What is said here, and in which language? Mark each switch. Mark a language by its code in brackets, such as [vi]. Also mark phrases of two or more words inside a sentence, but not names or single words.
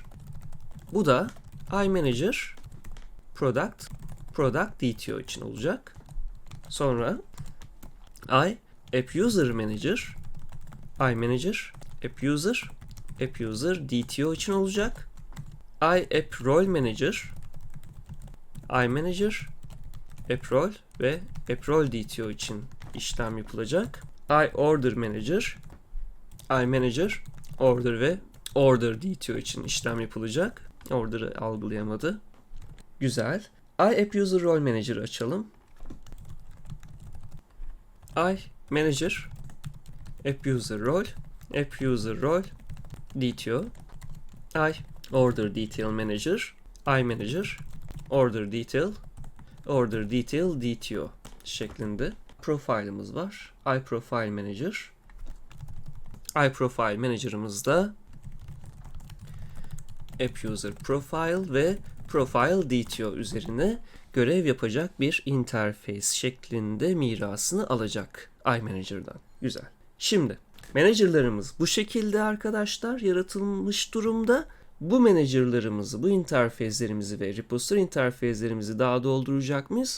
[tr] Bu da iManager Product DTO için olacak. Sonra App User Manager, iManager, App User DTO için olacak. App Role Manager, iManager, App Role ve App Role DTO için işlem yapılacak. Order Manager, iManager, Order ve Order DTO için işlem yapılacak. Order'ı algılayamadı. Güzel. App User Role Manager'ı açalım. iManager, App User Role, DTO, Order Detail Manager, iManager, Order Detail DTO şeklinde profile'ımız var. iProfile Manager. iProfile Manager'ımızda App User Profile ve Profile DTO üzerine görev yapacak bir interface şeklinde mirasını alacak iManager'dan. Güzel. Şimdi manager'larımız bu şekilde arkadaşlar yaratılmış durumda. Bu manager'larımızı, bu interface'lerimizi ve repository interface'lerimizi daha dolduracak mıyız?